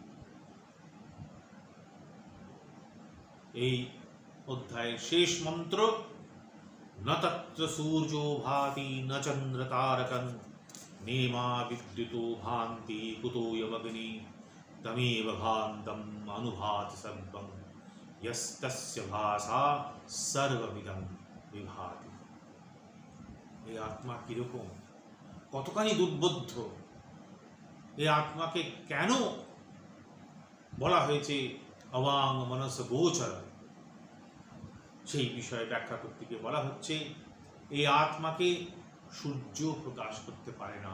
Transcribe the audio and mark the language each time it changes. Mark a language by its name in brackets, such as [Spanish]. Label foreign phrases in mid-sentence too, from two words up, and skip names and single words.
[Bangla] এই অধ্যায়ের শেষ মন্ত্র, [Sanskrit] ন তত্র সূর্যো ভাতি ন চন্দ্র তারকং নেমা বিদ্যুতো ভান্তি কুতোয়মগ্নি তমেব ভান্তম অনুভাতি সর্বং यस्तस्य भाषा सर्वविदं विभाति। [Bangla] এই আত্মা কিরকম, কতখানি দুর্বোধ্য, এই আত্মাকে কেন বলা হয়েছে [Sanskrit] অবাং মনস গোচর, [Bangla] সেই বিষয়ে ব্যাখ্যা করতে গিয়ে বলা হচ্ছে এই আত্মাকে সূর্য প্রকাশ করতে পারে না।